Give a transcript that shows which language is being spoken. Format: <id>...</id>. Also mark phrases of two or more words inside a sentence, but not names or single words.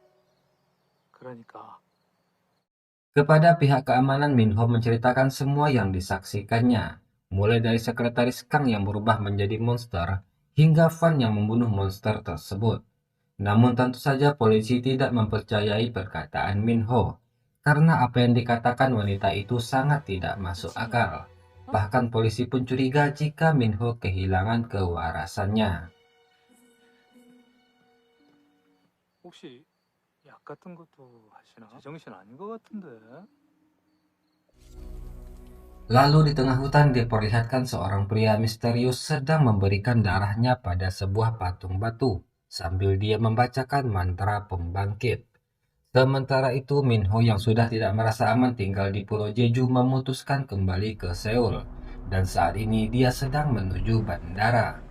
<id>Kepada pihak keamanan, Minho menceritakan semua yang disaksikannya, mulai dari sekretaris Kang yang berubah menjadi monster, hingga Fan yang membunuh monster tersebut. Namun tentu saja polisi tidak mempercayai perkataan Minho, karena apa yang dikatakan wanita itu sangat tidak masuk akal. Bahkan polisi pun curiga jika Minho kehilangan kewarasannya.</id> <ko>혹시 약 같은 것도 하시나? 제정신 아닌 것 같은데.</ko> <id>Lalu di tengah hutan diperlihatkan seorang pria misterius sedang memberikan darahnya pada sebuah patung batu, sambil dia membacakan mantra pembangkit. Sementara itu, Minho yang sudah tidak merasa aman tinggal di Pulau Jeju memutuskan kembali ke Seoul, dan saat ini dia sedang menuju bandara.</id>